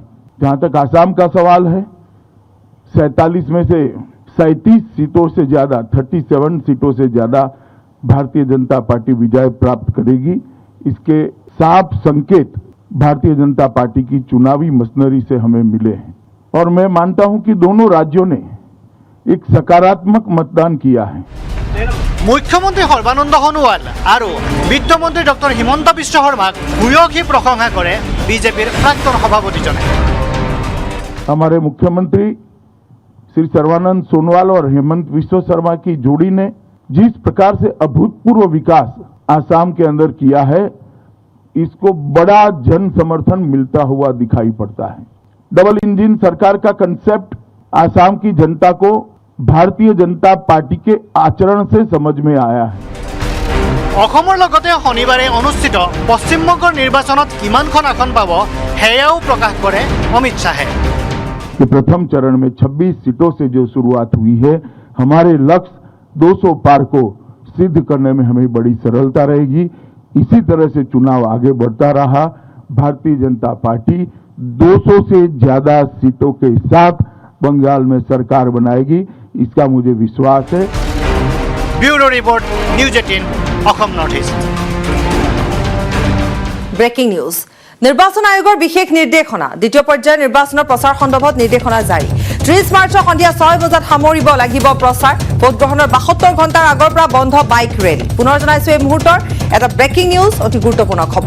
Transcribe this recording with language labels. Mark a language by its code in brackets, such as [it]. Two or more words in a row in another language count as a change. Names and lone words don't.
[hi] जहां तक आसाम का सवाल है, 47 में से 37 सीटों से ज्यादा 37 सीटों से ज्यादा भारतीय जनता पार्टी विजय प्राप्त करेगी। इसके साफ संकेत भारतीय जनता पार्टी की चुनावी मशीनरी से हमें मिले हैं और मैं मानता हूं कि दोनों राज्यों ने एक सकारात्मक मतदान किया है। [as] মুখ্যমন্ত্ৰী সৰ্বানন্দ সোণোৱাল আৰু বিত্তমন্ত্ৰী ডক্টৰ হিমন্ত বিশ্ব শৰ্মাক ভূয়সী প্ৰশংসা কৰে বিজেপিৰ প্ৰাক্তন সভাপতিজনে। [hi] हमारे मुख्यमंत्री श्री सर्बानंद सोनोवाल और हेमंत विश्व शर्मा की जोड़ी ने जिस प्रकार से अभूतपूर्व विकास आसाम के अंदर किया है, इसको बड़ा जन समर्थन मिलता हुआ दिखाई पड़ता है। [en] double engine [hi] सरकार का कंसेप्ट आसाम की जनता को भारतीय जनता पार्टी के आचरण से समझ में आया है। [as] অসমৰ লগতে শনিবাৰে অনুষ্ঠিত পশ্চিমবংগৰ নিৰ্বাচনত কিমানখন আসন পাব সেয়াও প্ৰকাশ কৰে অমিত শ্বাহে। [hi] कि प्रथम चरण में 26 सीटों से जो शुरुआत हुई है, हमारे लक्ष्य 200 पार को सिद्ध करने में हमें बड़ी सरलता रहेगी। इसी तरह से चुनाव आगे बढ़ता रहा, भारतीय जनता पार्टी 200 से ज्यादा सीटों के साथ बंगाल में सरकार बनाएगी, इसका मुझे विश्वास है। [en] bureau report, न्यूज 18 অসম নৰ্থ ইষ্ট। breaking news. [as] নিৰ্বাচন আয়োগৰ বিশেষ নিৰ্দেশনা, দ্বিতীয় পৰ্যায়ৰ নিৰ্বাচনৰ প্ৰচাৰ সন্দৰ্ভত নিৰ্দেশনা জাৰি। 30 মাৰ্চৰ সন্ধিয়া 6 বজাত সামৰিব লাগিব প্ৰচাৰ। ভোটগ্ৰহণৰ 72 ঘণ্টাৰ আগৰ পৰা বন্ধ বাইক ৰেলী। পুনৰ জনাইছো এই মুহূৰ্তৰ এটা [en] breaking news, [as] অতি গুৰুত্বপূৰ্ণ খবৰ।